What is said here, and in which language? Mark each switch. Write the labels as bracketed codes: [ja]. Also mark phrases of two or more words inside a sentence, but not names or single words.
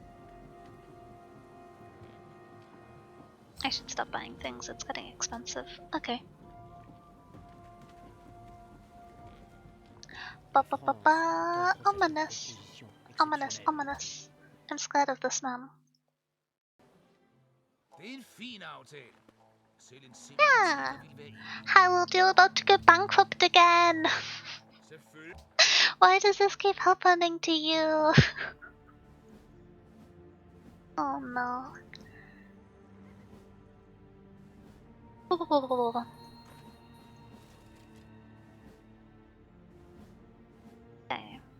[en] I should stop buying things, it's getting expensive. Okay. Ominous. Ominous, ominous. I'm scared of this man. [da] Det er en fin aftale. Selv en simpel [en] Yeah. [da] tigger ville være enig. [en] Harold, you're about to go bankrupt again. [da] Selvfølgelig. [en] Why does this keep happening to you? Oh no. Ooh. Okay.